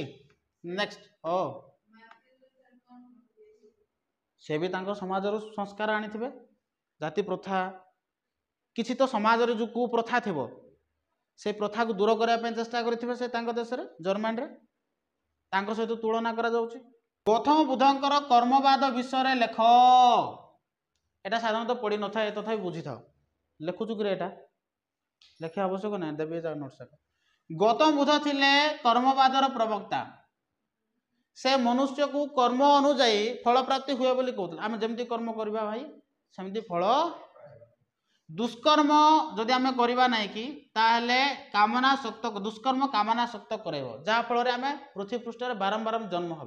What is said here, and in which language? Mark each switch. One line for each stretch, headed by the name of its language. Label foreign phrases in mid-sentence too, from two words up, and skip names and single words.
Odia: ନେକ୍ସଟ, ସେ ବି ତାଙ୍କ ସମାଜରୁ ସଂସ୍କାର ଆଣିଥିବେ, ଜାତି ପ୍ରଥା କିଛି ତ ସମାଜରେ ଯେଉଁ କୁପ୍ରଥା ଥିବ ସେ ପ୍ରଥାକୁ ଦୂର କରିବା ପାଇଁ ଚେଷ୍ଟା କରିଥିବେ ସେ ତାଙ୍କ ଦେଶରେ ଜର୍ମାନରେ। ତାଙ୍କ ସହିତ ତୁଳନା କରାଯାଉଛି। ଗୌତମ ବୁଦ୍ଧଙ୍କର କର୍ମବାଦ ବିଷୟରେ ଲେଖ। ଏଟା ସାଧାରଣତ ପଢ଼ି ନଥାଅ, ତଥାପି ବୁଝିଥାଅ। ଲେଖୁଛୁ କି ଏଟା ଲେଖିବା ଆବଶ୍ୟକ ନାହିଁ, ଦେବି ନୋଟ୍ସ। ଗୌତମ ବୁଦ୍ଧ ଥିଲେ କର୍ମବାଦର ପ୍ରବକ୍ତା। ସେ ମନୁଷ୍ୟକୁ କର୍ମ ଅନୁଯାୟୀ ଫଳ ପ୍ରାପ୍ତି ହୁଏ ବୋଲି କହୁଥିଲେ। ଆମେ ଯେମିତି କର୍ମ କରିବା ଭାଇ ସେମିତି ଫଳ। ଦୁଷ୍କର୍ମ ଯଦି ଆମେ କରିବା ନାହିଁ କି ତାହେଲେ କାମନା ଶକ୍ତ, ଦୁଷ୍କର୍ମ କାମନା ଶକ୍ତ କରାଇବ, ଯାହାଫଳରେ ଆମେ ପୃଥିବୀ ପୃଷ୍ଠରେ ବାରମ୍ବାର ଜନ୍ମ ହେବା।